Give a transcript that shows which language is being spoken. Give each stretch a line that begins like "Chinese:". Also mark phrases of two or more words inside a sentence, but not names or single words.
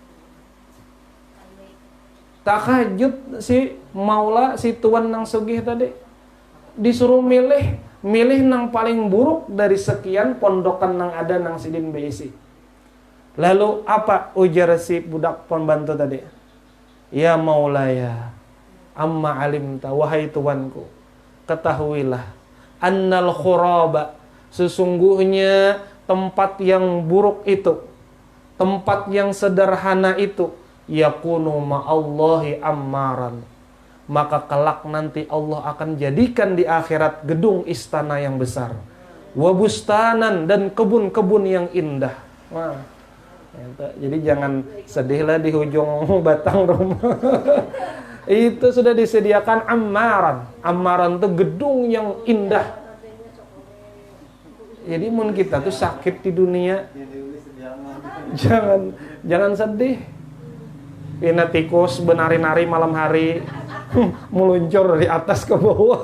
Banjar: Takajut si maula, si tuan nang sugih tadi. Disuruh milih nang paling buruk dari sekian pondokan nang ada nang sidin beisi. Lalu apa ujar si budak pembantu tadi?
Arabic: يا مولاي، أما علمت,
Banjar: wahai tuanku, ketahuilah,
Arabic: أن الخراب,
Banjar: sesungguhnya tempat yang buruk itu, tempat yang sederhana itu,
Arabic: يكون مع الله عمرانا,
Banjar: maka kelak nanti Allah akan jadikan di akhirat gedung istana yang besar, wabustanan, dan kebun-kebun yang indah. Wah, jadi jangan sedihlah di ujung batang rumah. Itu sudah disediakan ammaran. Ammaran itu gedung yang indah. Jadi mun kita tuh sakit di dunia, jangan sedih. Pina tikus benari-nari malam hari, meluncur dari atas ke bawah.